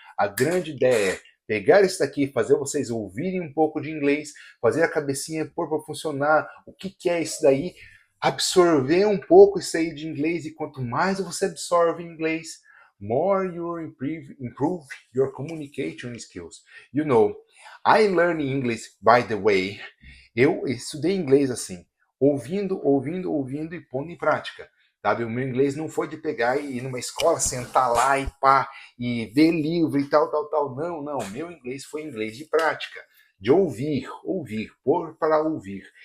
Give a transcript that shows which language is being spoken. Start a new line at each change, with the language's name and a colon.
Portuguese: A grande ideia é pegar isso daqui, fazer vocês ouvirem um pouco de inglês, fazer a cabecinha pôr para funcionar, o que é isso daí, absorver um pouco isso aí de inglês, e quanto mais você absorve inglês,
English: more you improve your communication skills. You know, I learn English, by the way.
Portuguese: Eu estudei inglês assim, ouvindo, ouvindo, ouvindo e pondo em prática. Sabe? O meu inglês não foi de pegar e ir numa escola, sentar lá e pá, e ver livro e tal, tal, tal. Não, não. Meu inglês foi inglês de prática. De ouvir, ouvir, pôr para ouvir.